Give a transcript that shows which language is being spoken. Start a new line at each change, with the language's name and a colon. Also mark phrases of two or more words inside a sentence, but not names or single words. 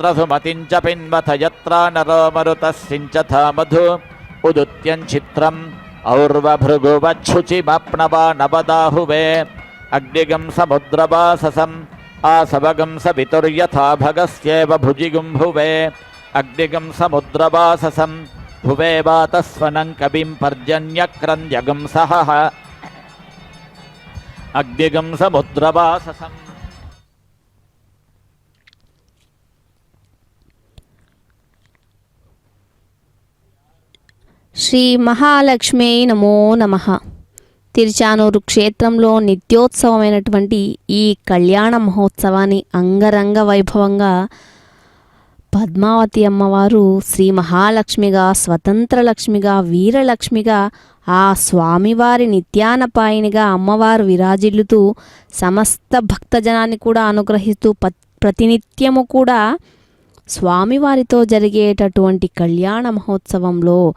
Sanskrit: सुमतिं च पिन्वथ यत्रा नरो मरुतः सिञ्चथा मधु उदुत्यं चित्रम् और्वभृगुवच्छुचिमप्नवा नवदाहुवे अग्निगं समुद्रवाससम् आसवगं सवितुर्यथा भगस्येव भुजिगुम्भुवे अग्निगं समुद्रवाससं भुवे वातस्वनं कविं पर्जन्यक्रन्द्यगं सहः अग्निगं समुद्रवाससम् श्री महालक्ष्मी नमो नमः.
Telugu: తిరుచానూరు క్షేత్రంలో నిత్యోత్సవమైనటువంటి ఈ కళ్యాణ మహోత్సవాన్ని అంగరంగ వైభవంగా పద్మావతి అమ్మవారు శ్రీ మహాలక్ష్మిగా, స్వతంత్రలక్ష్మిగా, వీరలక్ష్మిగా, ఆ స్వామివారి నిత్యానపాయినిగా అమ్మవారు విరాజిల్లుతూ సమస్త భక్తజనాన్ని కూడా అనుగ్రహిస్తూ ప్రతినిత్యము కూడా స్వామివారితో జరిగేటటువంటి కళ్యాణ మహోత్సవంలో